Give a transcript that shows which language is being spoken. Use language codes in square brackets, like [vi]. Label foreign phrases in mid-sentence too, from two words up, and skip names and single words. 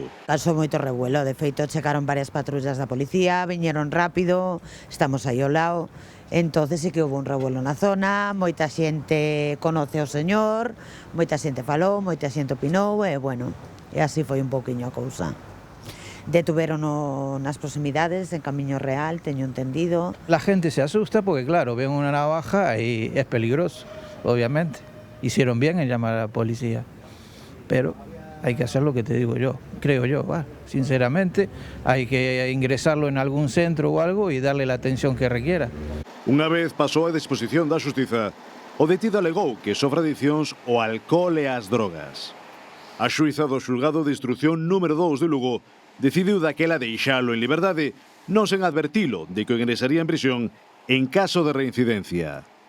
[gl] Pasou moito revuelo, de feito chegaron varias patrullas da policía, viñeron rápido, estamos aí ao lado, entonces sí que houve un revuelo na zona, moita xente conoce o señor, moita xente falou, moita xente opinou, e bueno, e así foi un pouquiño a cousa. Detuverono nas proximidades, en Camiño Real, teño entendido. [es] La gente se asusta porque, claro, ven una navaja y es peligroso, obviamente. Hicieron bien en llamar a la policía, pero hay que hacer lo que te digo yo, creo yo, sinceramente, hay que ingresarlo en algún centro o algo y darle la atención que requiera. [gl] Unha vez pasou a disposición da xustiza, o detido alegou que sofre adiccións ao alcohol e ás drogas. A xuíza do xulgado de instrucción número 2 de Lugo decidiu daquela deixalo en liberdade, non sen advertilo de que o ingresaría en prisión en caso de reincidencia.